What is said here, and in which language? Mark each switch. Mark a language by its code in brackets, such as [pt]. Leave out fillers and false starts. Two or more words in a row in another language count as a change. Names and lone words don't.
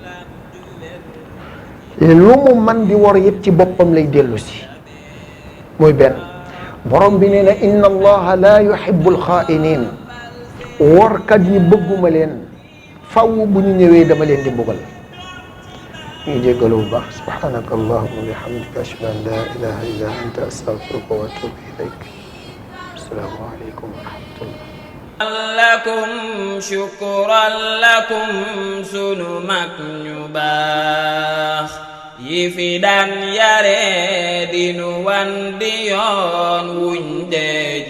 [wo] lu mu man di wor yëpp ci boppam lay dellu si muy benn borom bi nee na [ar] إن الله لا يحب الخائنين [wo] workat yi bëgguma leen faw bu ñu ñëwee dama leen di mbugal ñu jéggalu bu baax [ar] سبحانك اللهم وبحمدك أشهد أن لا إله إلا أنت أستغفرك وأتوب إليك السلام عليكم ورحمة الله لكم شكرا لكم [wo] sunu mag ñu baax yi fi daan yare dinu wan di yoon wuñ dee